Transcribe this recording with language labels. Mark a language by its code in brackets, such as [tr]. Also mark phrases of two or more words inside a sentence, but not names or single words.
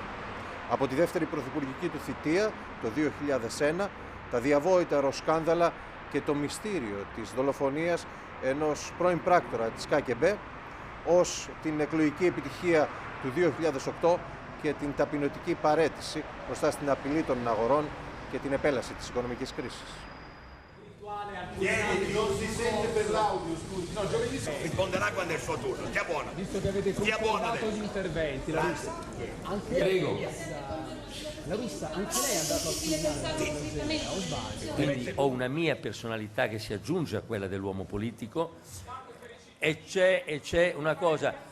[el] Από τη δεύτερη πρωθυπουργική του θητεία, το 2001, τα διαβόητα σκάνδαλα και το μυστήριο της δολοφονίας ενός πρώην πράκτορα της ΚΚΕ, ως την εκλογική επιτυχία του 2008 και την ταπεινωτική παραίτηση μπροστά στην απειλή των αγορών και την επέλαση της οικονομικής κρίσης. [it] Risponderà quando è il suo turno. Stia buono. Visto che avete confermato gli interventi, la Russia, anche la Russia, anche lei è andato a filmare, o sbaglio? Quindi ho una mia personalità che si aggiunge a quella dell'uomo politico e c'è una cosa.